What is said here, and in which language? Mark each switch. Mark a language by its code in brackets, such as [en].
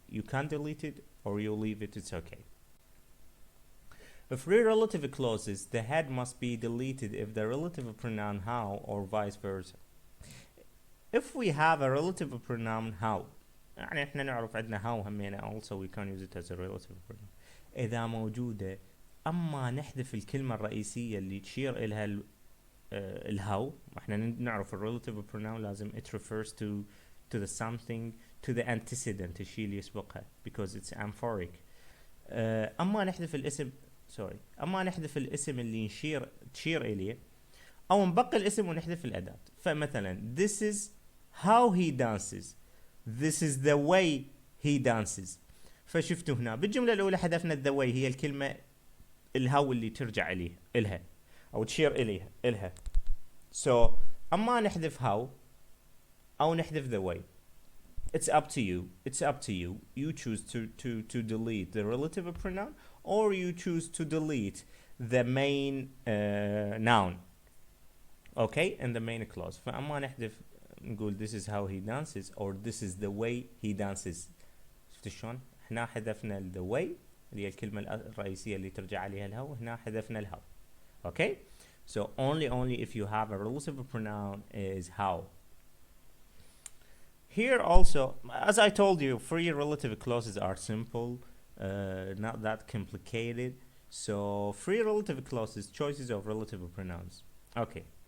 [en] You can delete it or you leave it. It's okay. Free relative clauses, the head must be deleted if the relative pronoun how or vice versa. If we have a relative pronoun how, [ar] يعني احنا نعرف عندنا [en] how همينة, also we can use it as a relative pronoun. [ar] إذا موجودة أما نحذف الكلمة الرئيسية اللي تشير إلها الهاو, احنا نعرف [en] relative pronoun [ar] لازم [en] it refers to the something, to the antecedent, [ar] الشيء اللي يسبقها, [en] because it's amphoric. [ar] أما نحذف الاسم أما نحذف الاسم اللي تشير إليه, أو نبقي الاسم ونحذف الأداة. فمثلا [en] this is how he dances, this is the way he dances. [ar] فشفتوا هنا بالجملة الأولى حذفنا [en] the way, [ar] هي الكلمة الهاو اللي ترجع إلها أو تشير إلها. [en] So [ar] أما نحذف [en] how [ar] أو نحذف [en] the way, it's up to you. You choose to delete the relative pronoun, or you choose to delete the main noun. Okay, and the main clause. [ar] فأما نحذف نقول [en] this is how he dances or this is the way he dances. [ar] شفت شلون؟ هنا حذفنا [en] the way [ar] اللي هي الكلمة الرئيسية اللي ترجع عليها الهاو, هنا حذفنا الهاو. [en] Okay, so only if you have a relative pronoun is how. Here also, as I told you, free relative clauses are simple, not that complicated. So free relative clauses, choices of relative pronouns. Okay.